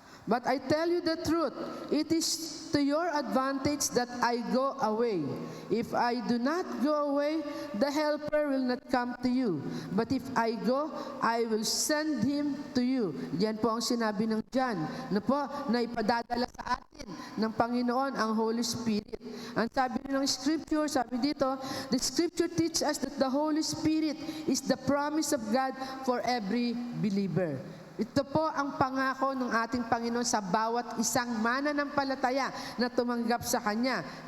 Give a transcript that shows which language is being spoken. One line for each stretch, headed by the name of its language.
English: But I tell you the truth, it is to your advantage that I go away. If I do not go away, the Helper will not come to you. But if I go, I will send Him to you.
Filipino: Yan po ang sinabi ng John, na ipadadala sa atin ng Panginoon ang Holy Spirit. Ang sabi ng Scripture, sabi dito,
English: the Scripture teaches us that the Holy Spirit is the promise of God for every believer.
Filipino: Ito po ang pangako ng ating Panginoon sa bawat isang mananampalataya na tumanggap sa Kanya.